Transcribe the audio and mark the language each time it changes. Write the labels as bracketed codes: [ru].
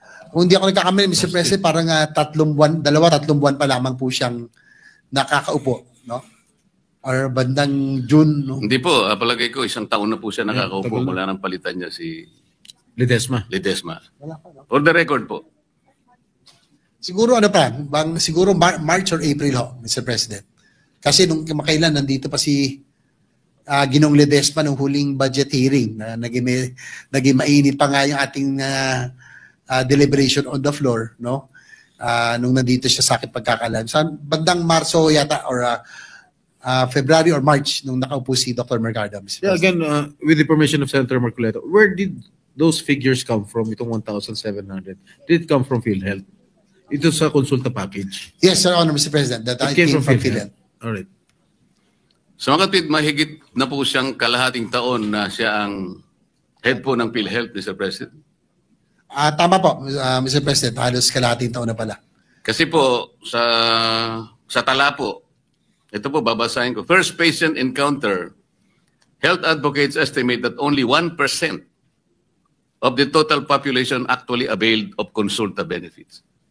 [tl] Kung hindi ako nagkakamali, Mr. President, parang 3 buwan pa lamang po siyang nakakaupo, no? Or bandang June, no? Hindi po, palagay ko, 1 taon na po siya nakakaupo mula nang palitan niya si Ledesma. Wala pa, no? [en] For the record po. Siguro siguro March or April ho, Mr. [tl] President. Kasi nung kamakailan, nandito pa si Ginong Ledesma nung huling budget hearing na naging mainit pa nga yung ating [en] deliberation on the floor, [tl] no? Nung nandito siya sa akin pagkakalam. Sa bandang Marso yata or February or March nung nakaupo si Dr. Mercado. [en] Yeah, again, with the permission of Senator Marcoleta, where did those figures come from, itong 1,700? Did it come from PhilHealth? [tl] Ito sa consulta package? [en] Yes, Sir Honor, Mr. President. That It came from PhilHealth. All right. [tl] So mga kapit, mahigit na po siyang kalahating taon na siya ang head po ng PhilHealth, Mr. President. Tama po, Mr. President. Halos kalahating taon na pala. Kasi po, sa tala po, ito po, babasahin ko. [en] First patient encounter, health advocates estimate that only 1% of the total population actually availed of consulta benefits.